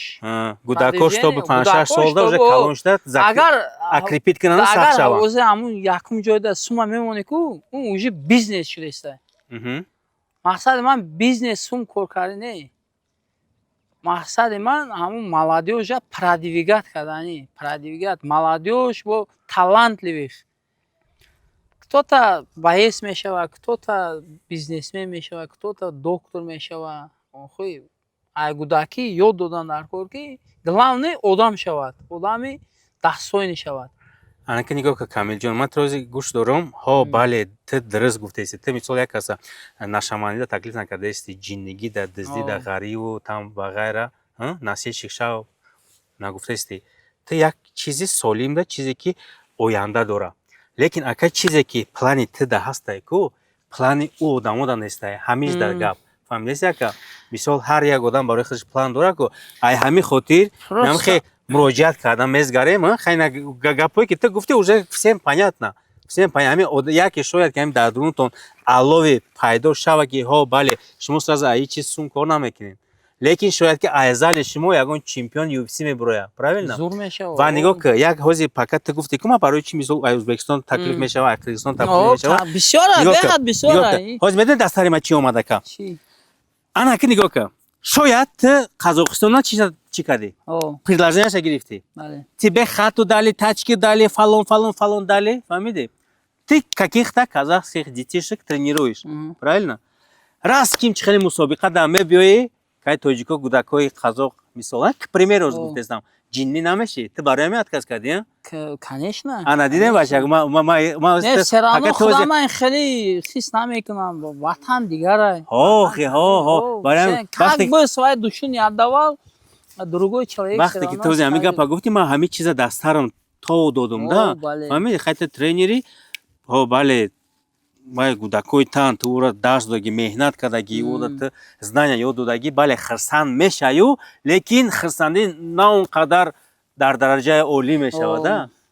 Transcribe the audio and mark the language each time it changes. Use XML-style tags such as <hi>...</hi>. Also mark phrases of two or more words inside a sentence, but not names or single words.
<tg>Гудакош чтобы 5-6 солда уже калоншда акрепит кунада сахт шавад. Агар озе амун якум ҷойда сума мемоне ку, он уже бизнес шудааста. Мақсади ман бизнес сум кор карда не. Мақсади ман амун молодёжа продвигат кардани, продвигат молодёж бо талантливых.</tg> <ru>Кто-то боец мешавад, кто-то бизнесмен мешавад, кто-то доктор мешавад.</ru> <tg>Охи ай гудаки ёд додан дар кор ки главный одам шавад, одами дастойни шавад. Ана ки нигоҳ кар Камилҷон, ман рози гӯш дорам. Ҳо бале, ту дуруст гуфтаси. Ту мисол як каса нашамонида таклиф накардаисти, ҷиннигӣ да дуздӣ да ғариву там ва ғайра, насиҳ шикшав нагуфтаисти. Ту як чизи солим да, чизе ки оянда дора. Лекин ака чизе ки плани ту да ҳастай ку, плани ӯ одамода нестай, ҳамиш дар гап. Фаҳмидаси яка? Мисол ҳар як одам барои худаш план дора ку, ай ҳамин хотир намхе муроҷиат кардан мезгарем, хайна гапое ки ту гуфти</tg> <ru>уже всем понятно. Всем понятно.</ru> <tg>Ҳамин яке шояд ки ҳамин дар дурунтон алове пайдо шава ки ҳо бале, шумо сразу аи чиз сум кор намекунед. Лекин шояд ки айзали шумо ягон чемпион UFC мебирояд, правильно? Зур мешавад. Ва нигоҳ ки як ҳози пакат ту гуфти ки ман барои чӣ мисол Ӯзбекистон таклиф мешавад, Қирғизистон таклиф мешавад. Бисёр беҳад бисёр. Ҳозир медонед дастари ман чӣ омада ка? Чӣ? Ана ки нигоҳ ки шояд ту Қазоқистона чӣ кардӣ? Предложенияша гирифтӣ.</tg> <ru>Тебе хату дали, тачки дали, фалон дали, фаҳмидӣ? Ты каких-то казахских детишек тренируешь, правильно?</ru> <tg>Раз ким чихели мусобиқа да мебиёӣ, кай тоҷико гудакои қазоқ мисол,</tg> <ru>к примеру</ru> <tg>гуфтестам, ҷиннӣ намешӣ? Ту барои ҳамин отказ кардӣ?</tg> <ru>Конечно.</ru> <tg>Ана дидем бачак,</tg> <ru>не все равно</ru> <tg>худа ман хеле хис намекунам, ватан дигарай.</tg> <ru>Как бы свои душу не отдавал, другой человек.</ru> <tg>Вақте ки ту ҳамин гапа гуфтӣ, ман ҳамин чиза дастарам то додум да. Фаҳмидӣ, хай ту тренери, бале, май гудакои тан ту ӯро дарс додаги, меҳнат кардагӣ, ӯро ту знания ёд додаги, бале хирсанд мешаваю, лекин хирсандӣ на он қадар дар дараҷаи олӣ мешавад да.</tg>